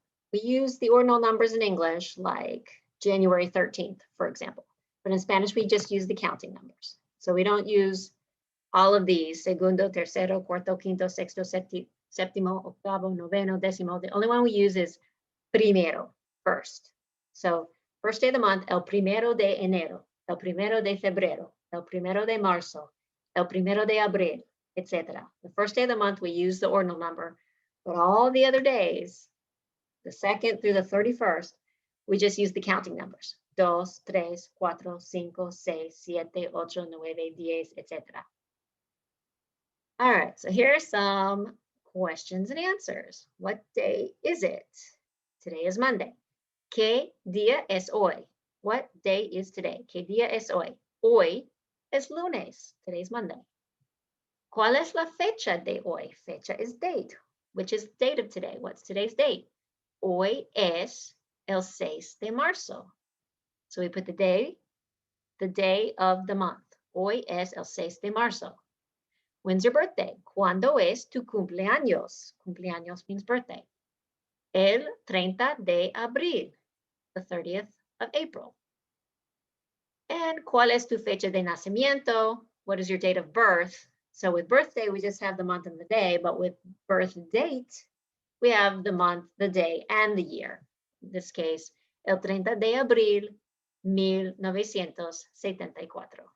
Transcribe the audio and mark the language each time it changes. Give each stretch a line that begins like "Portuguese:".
English: We use the ordinal numbers in English, like January 13th, for example. But in Spanish, we just use the counting numbers. So we don't use all of these,
Spanish: segundo, tercero, cuarto, quinto, sexto, séptimo, octavo, noveno, décimo.
English: The only one we use is primero, first. So first day of the month,
Spanish: el primero de enero, el primero de febrero, el primero de marzo, el primero de abril,
English: etc. The first day of the month, we use the ordinal number, but all the other days, the 2nd through the 31st, we just use the counting numbers. 2, 3, 4, 5, 6, 7, 8, 9, 10, etc. All right, so here are some questions and answers. What day is it? Today is Monday.
Spanish: ¿Qué día es hoy?
English: What day is today?
Spanish: ¿Qué día es hoy? Hoy es lunes.
English: Today's Monday.
Spanish: ¿Cuál es la fecha de hoy?
English: Fecha is date. Which is date of today? What's today's date?
Spanish: Hoy es el 6 de marzo.
English: So we put the day of the month.
Spanish: Hoy es el 6 de marzo.
English: When's your birthday?
Spanish: ¿Cuándo es tu cumpleaños?
English: Cumpleaños means birthday.
Spanish: El 30 de abril,
English: the 30th of April.
Spanish: And ¿cuál es tu fecha de nacimiento?
English: What is your date of birth? So with birthday, we just have the month and the day, but with birth date, we have the month, the day, and the year. In this case,
Spanish: el 30 de abril,
English: 1974.